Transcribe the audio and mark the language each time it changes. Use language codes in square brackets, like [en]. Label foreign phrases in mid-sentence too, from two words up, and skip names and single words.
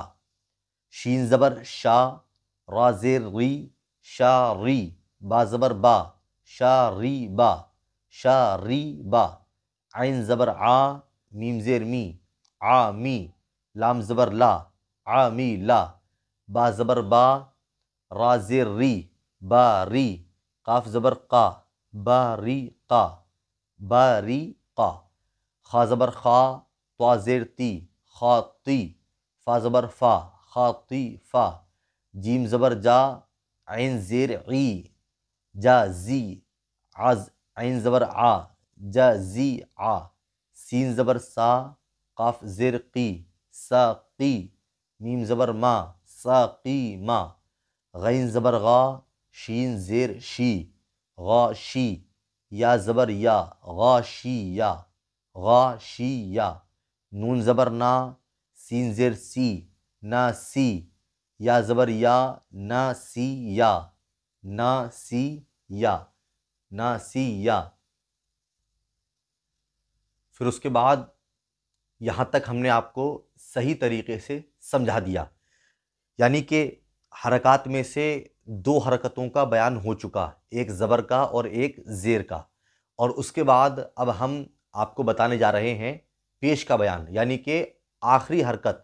[ur] شین زبر شا، را زیر ری، شا ری، با زبر با، شا ری با، شا ری با۔ عین زبر آ، میم زیر می، آ می، لام زبر لا، آ می لا، با زبر با، را زیر ری، با ری، قاف زبر قا، با ری قا، با ری قا۔ خا زبر خا، طا زیر تی، خا تی، فا زبر فا، خا تی فا۔ جیم زبر جا، عین زیر عی، جا زی، عین زبر آ، جا زی آ۔ سین زبر سا، قاف زیر قی، سا قی، میم زبر ما، سا قی ما۔ غین زبر غا، شین زیر شی، غا شی، یا زبر یا، غا شی یا، غا شی یا۔ نون زبر نا، سین زیر سی، نا سی، یا زبر یا، نا سی یا، نا سی یا، نا سی یا۔ پھر اس کے بعد یہاں تک ہم نے آپ کو صحیح طریقے سے سمجھا دیا، یعنی کہ حرکات میں سے دو حرکتوں کا بیان ہو چکا، ایک زبر کا اور ایک زیر کا، اور اس کے بعد اب ہم آپ کو بتانے جا رہے ہیں پیش کا بیان، یعنی کہ آخری حرکت۔